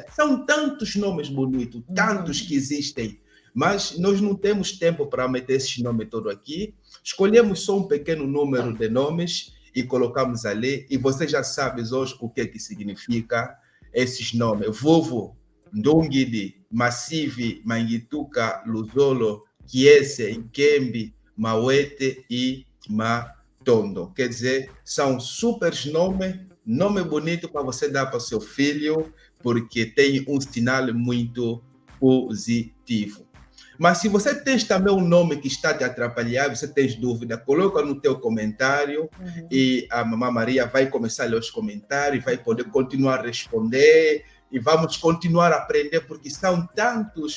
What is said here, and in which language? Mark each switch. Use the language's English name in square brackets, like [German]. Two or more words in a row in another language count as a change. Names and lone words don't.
[Portuguese] São tantos nomes bonitos, tantos que existem, mas nós não temos tempo para meter esses nomes todos aqui. Escolhemos só um pequeno número de nomes e colocamos ali, e você já sabe hoje o que significa esses nomes. Vovo, Ndungidi, Massive, Mangituka, Luzolo, Kiese, Nkembe, Mauete e Matondo. Quer dizer, são super nomes, nome bonito para você dar para o seu filho, porque tem um sinal muito positivo. Mas se você tem também um nome que está te atrapalhar, você tem dúvida, coloca no teu comentário e a Mamãe Maria vai começar a ler os comentários, vai poder continuar a responder e vamos continuar a aprender, porque são tantos.